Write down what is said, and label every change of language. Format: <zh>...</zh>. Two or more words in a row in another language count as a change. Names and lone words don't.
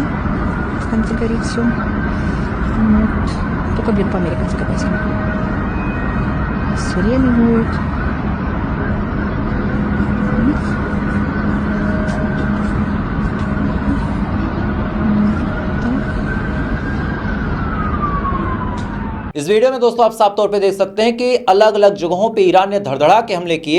<ru>Там, где горит все. Вот. Только бьют по американской базе. Сирены воют.</ru> <hi>इस वीडियो में दोस्तों आप साफ तौर पे देख सकते हैं कि अलग अलग जगहों पे ईरान ने धड़धड़ा के हमले किए।</hi>